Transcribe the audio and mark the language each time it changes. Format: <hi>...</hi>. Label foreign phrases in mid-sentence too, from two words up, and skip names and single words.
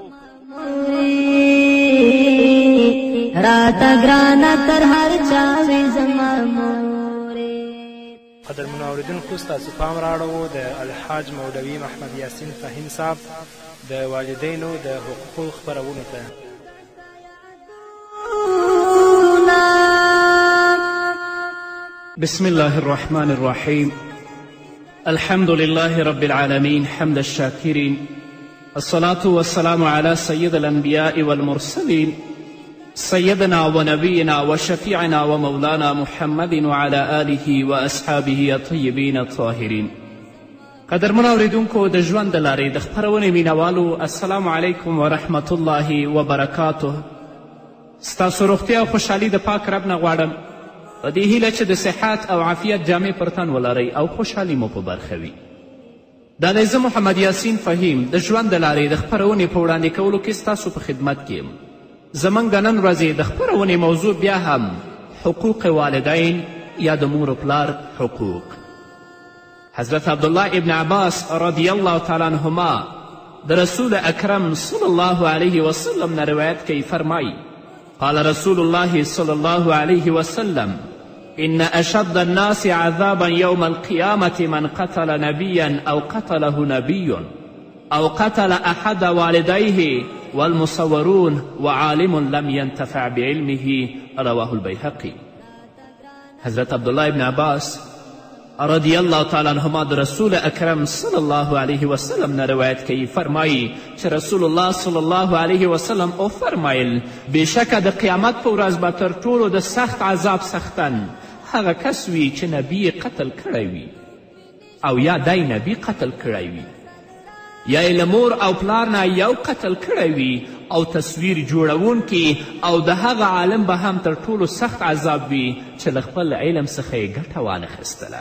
<ps>راتا گرانا تر هر چاوي زما مور. قدرمنو اوریدونکو ستاسو پام راړو د الحاج مولوي محمد یاسین فهیم صاحب د والدینو د حقوقو خپرونو ته.</ps> <ar>بسم الله الرحمن الرحيم. الحمد لله رب العالمين حمد الشاكرين، الصلاة والسلام على سيد الأنبياء والمرسلين سيدنا ونبينا وشفيعنا ومولانا محمد وعلى آله وأصحابه الطيبين الطاهرين.</ar> <ps>قدرمنو اوریدونکو د ژوند د لارې د خپرونې مینوالو،</ps> <ar>السلام علیکم ورحمت الله وبرکاته.</ar> <ps>ستاسو روغتیا او خوشحالي د پاک رب نه غواړم، په دې هیله چې د صحت او عافیت جامې پر تن ولرئ او خوشحالي مو په برخه وي. دا دی زه محمد یاسین فهیم د ژوند د لارې د خپرونې په وړاندې کولو کې ستاسو په خدمت کې یم. زموږ د نن ورځې د خپرونې موضوع بیا هم حقوق والدین یا د مور و پلار حقوق. حضرت عبدالله ابن عباس رضی الله تعالی عنهما د رسول اکرم صلی الله علیه وسلم نه روایت کوي، فرمایي</ps> <ar>قال رسول الله صلی الله علیه وسلم إن أشد الناس عذابا يوم القيامة من قتل نبيا أو قتله نبي أو قتل أحد والديه والمصورون وعالم لم ينتفع بعلمه. رواه البيهقي.</ar> <ps>حضرت عبدالله ابن عباس رضی الله تعالی عنهما د رسول اکرم صلی الله علیه وسلم نه روایت کوي، فرمایي چې رسول الله صلی الله علیه وسلم او فرمایل بېشکه د قیامت په ورځ به تر ټولو د سخت عذاب سختن هغه کس وي چې نبی قتل کړی وي او یا دی نبی قتل کړی وي، یا یې له مور او پلار نه یو قتل کړی وي او تصویر جوړونکي او د هغه عالم به هم تر ټولو سخت عذاب وي چې له خپل علم څخه یې ګټه وانخیستله.</ps>